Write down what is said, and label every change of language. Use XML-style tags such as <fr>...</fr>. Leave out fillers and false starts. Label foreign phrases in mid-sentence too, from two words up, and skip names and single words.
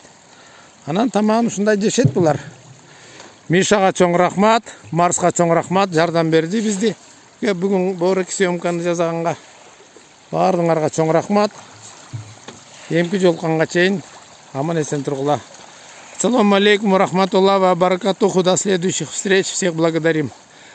<ky>Анан тамагын ушундай жешет булар. Мишага чоң рахмат, Марска чоң рахмат, жардам берди бизди. Бүгүн боореки съемканы жасаганга баардыгыңарга чоң рахмат. Эмки жолукканга чейин аман эсен тургула.</ky> <ar>السلام عليكم ورحمة الله وبركاته.</ar> <ru>До следующих встреч. Всех благодарим.</ru>